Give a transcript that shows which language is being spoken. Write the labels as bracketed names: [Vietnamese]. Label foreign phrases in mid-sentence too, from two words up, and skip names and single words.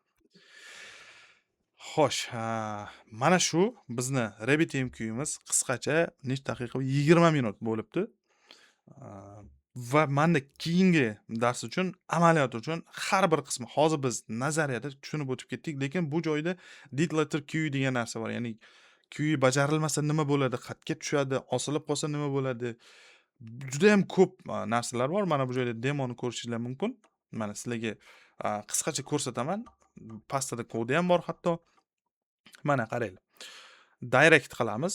[Uzbek] Xo'sh, mana shu bizni RabbitMQ'imiz qisqacha nechta daqiqa? 20 minut bo'libdi. Va menda keyingi dars uchun, amaliyot uchun har bir qismi hozir biz nazariyada tushunib o'tib ketdik, lekin bu joyda [English] did letter queue [Uzbek] degan narsa bor. Ya'ni queue bajarilmasa nima bo'ladi, qayerga tushadi, osilib qolsa nima bo'ladi? Juda ham ko'p narsalar bor. Mana bu joyda demoni ko'rishingiz mumkin. Mana sizlarga qisqacha ko'rsataman. Pastda kodi ham bor hatto. Mana qaranglar. Direct qilamiz.